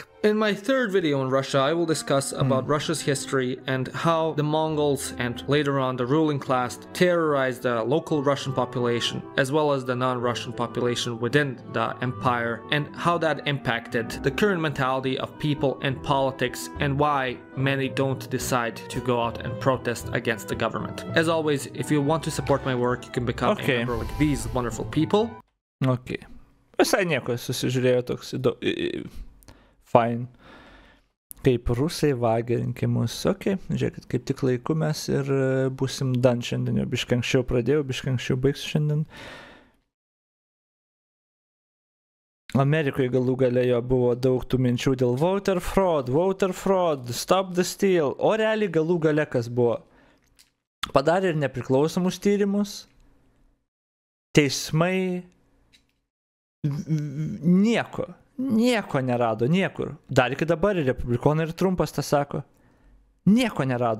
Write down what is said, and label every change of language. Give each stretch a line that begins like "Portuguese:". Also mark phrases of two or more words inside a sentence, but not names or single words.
English: In my third video on Russia, I will discuss about Russia's history and how the Mongols and later on the ruling class terrorized the local Russian population as well as the non-Russian population within the empire, and how that impacted the current mentality of people and politics and why many don't decide to go out and protest against the government. As always, if you want to support my work, you can become a member like these wonderful people. Okay.
Lithuanian: Visai nieko, susižiūrėjo toks fine. Kaip rusai vagia rinkimus. Ok, žiūrėkit, kaip tik laiku mes ir būsim dan šiandien. Jau biškai anksčiau pradėjau, biškai anksčiau baigsiu šiandien. Amerikoje galų gale jo buvo daug tų minčių dėl
English: voter fraud, stop the steal.
Lithuanian: O realiai galų gale kas buvo? Padarė ir nepriklausomus tyrimus. Teismai nieko nerado, niekur. Dar iki dabar ir Republikonai ir Trumpas tą sako. Nieko nerado.